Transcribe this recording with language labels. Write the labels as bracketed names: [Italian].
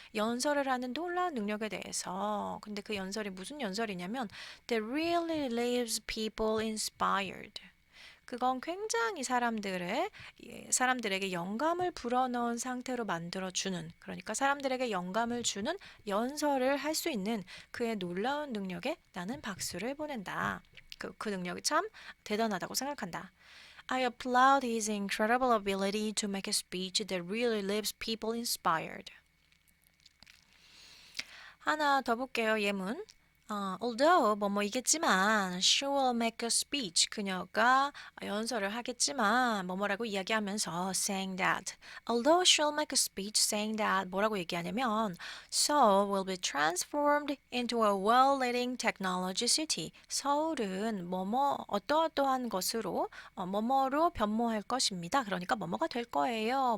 [Korean] 연설을 하는 놀라운 능력에 대해서. 근데 그 연설이 무슨 연설이냐면 [English] That really leaves people inspired. [Korean] 그건 굉장히 사람들에게 영감을 불어넣은 상태로 만들어주는, 그러니까 사람들에게 영감을 주는 연설을 할 수 있는 그의 놀라운 능력에 나는 박수를 보낸다. 그 능력이 참 대단하다고 생각한다. [English] I applaud his incredible ability to make a speech that really leaves people inspired. [Korean] 하나 더 볼게요. 예문. [English] although [Korean] 뭐뭐이겠지만 [English] she will make a speech. [Korean] 그녀가 연설을 하겠지만 뭐뭐라고 이야기하면서 [English] saying that. Although she'll make a speech saying that [Korean] 뭐라고 얘기하냐면 [English] Seoul will be transformed into a well-leading technology city. [Korean] 서울은 뭐뭐 어떠어떠한 것으로 뭐뭐로 변모할 것입니다. 그러니까 뭐뭐가 될 거예요.